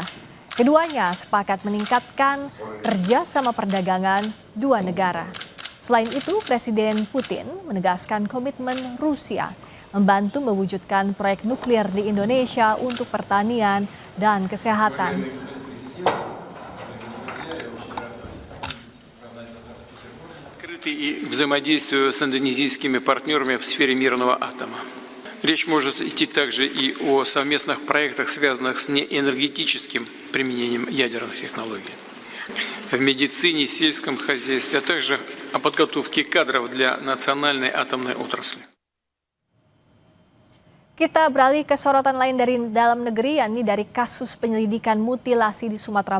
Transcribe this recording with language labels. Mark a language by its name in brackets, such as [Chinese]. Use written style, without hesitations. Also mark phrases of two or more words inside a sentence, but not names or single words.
[Indonesian] Keduanya sepakat meningkatkan kerjasama perdagangan dua negara. Selain itu, Presiden Putin menegaskan komitmen Rusia membantu mewujudkan proyek nuklir di Indonesia untuk pertanian dan kesehatan. [Russian] И взаимодействию с индонезийскими партнерами в сфере мирного атома. Речь может идти также и о совместных проектах, связанных с неэнергетическим применением ядерных технологий. В медицине, сельском хозяйстве, а также о подготовке кадров для национальной атомной отрасли. [Indonesian] Kita beralih ke sorotan lain dari dalam negeri, yakni dari kasus penyelidikan mutilasi di Sumatera